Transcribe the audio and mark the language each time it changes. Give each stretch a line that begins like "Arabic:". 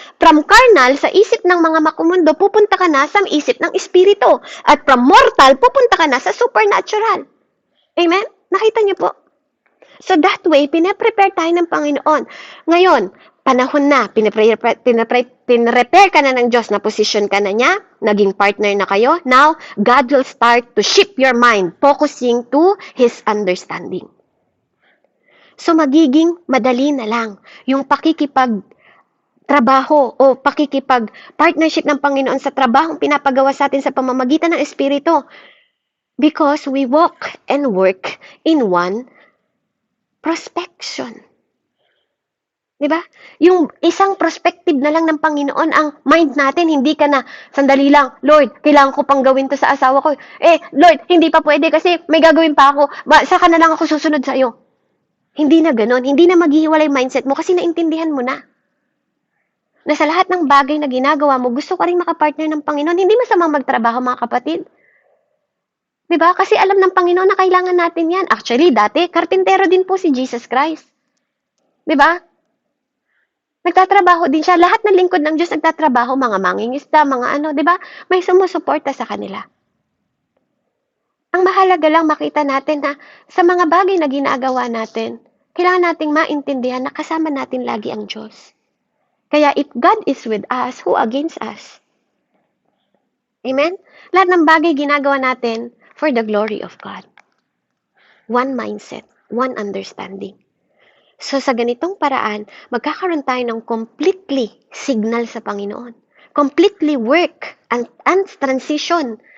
Filipino: From carnal, sa isip ng mga makumundo, pupunta ka na sa isip ng espiritu. At from mortal, pupunta ka na sa supernatural. Amen? Nakita niyo po? So that way, pinaprepare tayo ng Panginoon. Ngayon, panahon na, pinaprepare ka na ng Diyos, na position ka na niya, naging partner na kayo.
English: Now, God will start to shift your mind, focusing to His understanding.
Filipino: So magiging madali na lang yung trabaho o partnership ng Panginoon sa trabahong pinapagawa sa atin sa pamamagitan ng Espiritu.
English: Because we walk and work in one prospection.
Filipino: Diba? Yung isang perspective na lang ng Panginoon ang mind natin, hindi ka na, sandali lang, Lord, kailangan ko pang gawin to sa asawa ko. Lord, hindi pa pwede kasi may gagawin pa ako. Saka na lang ako susunod sa iyo. Hindi na ganon. Hindi na maghihiwalay mindset mo kasi naintindihan mo na. Na sa lahat ng bagay na ginagawa mo, gusto ka rin makapartner ng Panginoon. Hindi masamang magtrabaho, mga kapatid. Diba? Kasi alam ng Panginoon na kailangan natin yan. Actually, dati, karpintero din po si Jesus Christ. Diba? Nagtatrabaho din siya. Lahat ng lingkod ng Diyos nagtatrabaho, mga mangingisda, mga diba? May sumusuporta sa kanila. Ang mahalaga lang makita natin na sa mga bagay na ginagawa natin, kailangan nating maintindihan na kasama natin lagi ang Diyos.
English: Kaya if God is with us, who against us?
Filipino: Amen? Lahat ng bagay ginagawa natin
English: for the glory of God. One mindset, one understanding.
Filipino: So sa ganitong paraan, magkakaroon tayo ng completely signal sa Panginoon.
English: Completely work and transition.